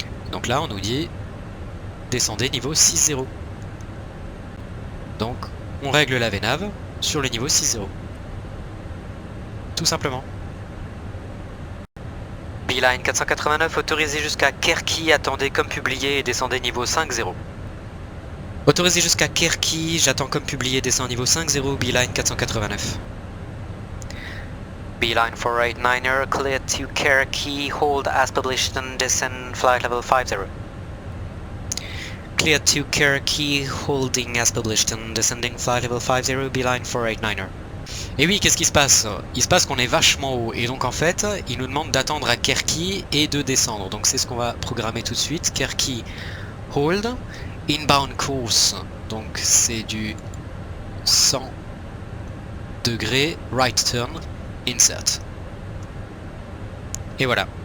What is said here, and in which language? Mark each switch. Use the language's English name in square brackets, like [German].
[French] Donc là on nous dit, descendez niveau 6.0. Donc on règle la VNAV sur le niveau 6.0. Tout simplement. Beeline 489, autorisé jusqu'à Kerki, attendez comme publié et descendez niveau 5.0. Autorisé jusqu'à Kerki, j'attends comme publié, descend niveau 5.0, Beeline 489. [English] Beeline 489er, clear to Kerki, hold as published and descend flight level 50. Clear to Kerki, holding as published and descending flight level 50, Beeline 489er. [French] Et oui, qu'est-ce qui se passe? Il se passe qu'on est vachement haut, et donc en fait, il nous demande d'attendre à Kerki et de descendre. Donc c'est ce qu'on va programmer tout de suite. Kerki, [English] hold, inbound course, [French] donc c'est du 100 degrés, [English] right turn, insert. [French] Et voilà.